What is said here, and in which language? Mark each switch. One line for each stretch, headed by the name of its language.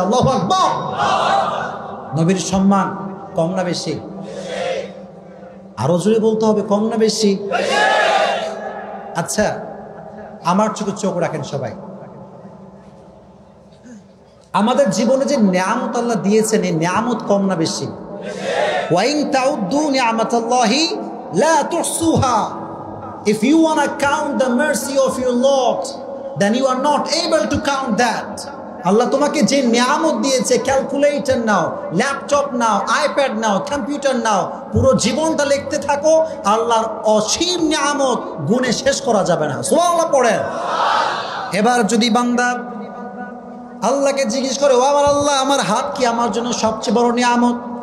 Bangla: আল্লাহু আকবার। নবীর সম্মান কম না বেশি? আরো জোরে বলতে হবে, কম না বেশি? আচ্ছা, আমার চোখে চোখ রাখেন সবাই। আমাদের জীবনে যে নিয়ামত আল্লাহ দিয়েছেন, এই নিয়ামত কম না বেশি?
Arabic: ওয়াইন তাউদ্দু নিয়ামাতাল্লাহি লা তুহসুহা।
English: If you want to count the mercy of your Lord, then you are not able to count that.
Bangla: আল্লাহ তোমাকে যে নিয়ামত দিয়েছে, ক্যালকুলেটর নাও, ল্যাপটপ নাও, আইপ্যাড নাও, কম্পিউটার নাও, পুরো জীবনটা লিখতে থাকো, আল্লাহর অসীম নিয়ামত গুণে শেষ করা যাবে না। সুবহানাল্লাহ পড়েন। এবার যদি বান্দা আল্লাহকে জিজ্ঞেস করে, ও আমার আল্লাহ, আমার হাত কি আমার জন্য সবচেয়ে বড় নিয়ামত?